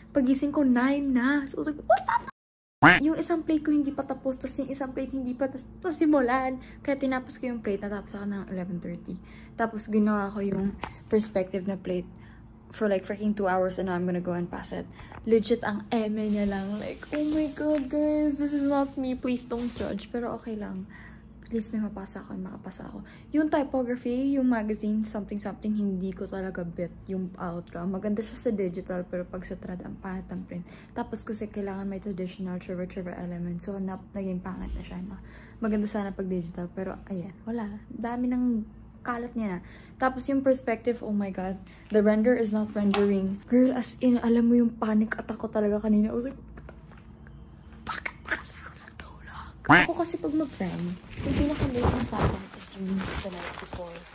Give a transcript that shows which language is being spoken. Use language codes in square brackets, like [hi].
[tl] Pagising ko, 9 na. [en] So I was like, what the f***? [tl] Yung isang plate ko hindi pa tapos, tapos yung isang plate hindi pa simulan. Kaya tinapos ko yung plate, natapos ako ng 11:30. Tapos ginawa ko yung perspective na plate [en] for like freaking 2 hours and now I'm gonna go and pass it. Legit, [tl] ang eme niya lang. [en] Like, oh my god, guys, this is not me. Please don't judge. [tl] Pero okay lang. At least may mapasa ako and makapasa ako. Yung typography, yung magazine, something, hindi ko talaga bet yung outcome. Maganda siya sa digital, pero pag sa trad, ang pangit ang print. Tapos kasi kailangan may traditional trevor element. So, naging pangit na siya. Maganda sana pag digital, pero ayan, wala. Dami ng kalat niya na. [en] Tapos yung perspective, oh my god, the render is not rendering. [tl] Girl, as in, alam mo yung panic attack ko talaga kanina. [en] I was like, [tl] bakit kasi ako nagtulog? Ako kasi pag mag-frame, yung pinaka-late na sa akin is yung the night before.